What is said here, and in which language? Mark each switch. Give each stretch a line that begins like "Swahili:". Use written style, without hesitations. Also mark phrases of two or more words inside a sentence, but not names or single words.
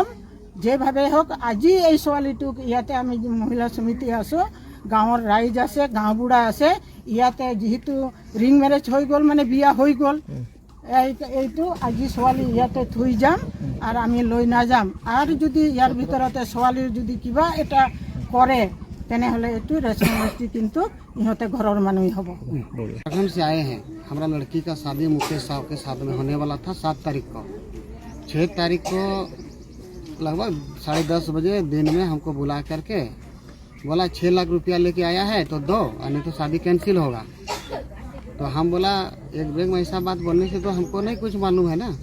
Assamese: যেভাৱে হওক, আজি এই ছোৱালীটোক ইয়াতে আমি মহিলা সমিতি আছোঁ, গাঁৱৰ ৰাইজ আছে, গাঁওবুঢ়া আছে, ইয়াতে যিহেতু
English: ring marriage
Assamese: হৈ গ'ল, মানে বিয়া হৈ গ'ল, এইটো আজি ছোৱালী ইয়াতে থৈ যাম আৰু আমি লৈ নাযাম। আৰু যদি ইয়াৰ ভিতৰতে ছোৱালীৰ যদি কিবা এটা কৰে তেনেহ'লে এইটো ৰেচপন্সিবিলিটি কিন্তু ইহঁতে ঘৰৰ মানুহেই হ'ব।
Hindi: झारखंड से आए हैं। हमारा लड़की का शादी मुकेश साहब के साथ में होने वाला था 7 तारीख को। 6 तारीख को लगभग 10:30 बजे दिन में हमको बुला करके बोला 6 लाख रुपया लेके आया है तो दो, नहीं तो शादी कैंसिल होगा। तो हम बोला एक ब्रेक में ऐसा बात बोलने से तो हमको नहीं कुछ मालूम है ना।